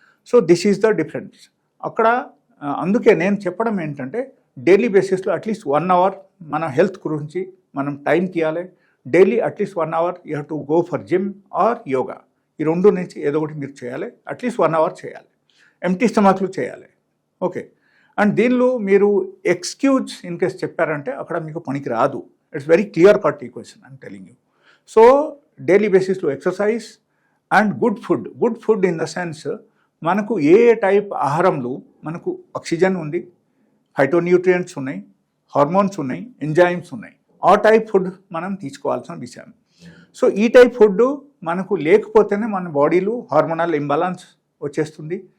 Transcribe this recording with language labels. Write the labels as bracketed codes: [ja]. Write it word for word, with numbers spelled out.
[en] so this is the difference [te] అక్కడ. ఆ, అందుకే నేను చెప్పడం ఏంటంటే డైలీ బేసిస్లో అట్లీస్ట్ వన్ అవర్ మన హెల్త్ గురించి మనం టైం తీయాలి. [en] Daily at least one hour you have to go for gym or yoga. [te] ఈ రెండు నుంచి ఏదో ఒకటి మీరు చేయాలి. అట్లీస్ట్ వన్ అవర్ చేయాలి, ఎంటీ స్టమక్లు చేయాలి. ఓకే, అండ్ దీనిలో మీరు ఎక్స్క్యూజ్ ఇన్ కేస్ చెప్పారంటే అక్కడ మీకు పనికి రాదు. [en] It's very clear-cut equation, I'm telling you. So, daily basis to exercise and good food. Good food in the sense, [te] మనకు ఏ టైప్ ఆహారంలో మనకు ఆక్సిజన్ ఉంది, ఫైటోన్యూట్రియంట్స్ ఉన్నాయి, హార్మోన్స్ ఉన్నాయి, ఎంజైమ్స్ ఉన్నాయి, ఆ టైప్ ఫుడ్ మనం తీసుకోవాల్సిన విషయం. సో ఈ టైప్ ఫుడ్ మనకు లేకపోతేనే మన బాడీలో హార్మోనల్ ఇంబాలన్స్ వచ్చేస్తుంది.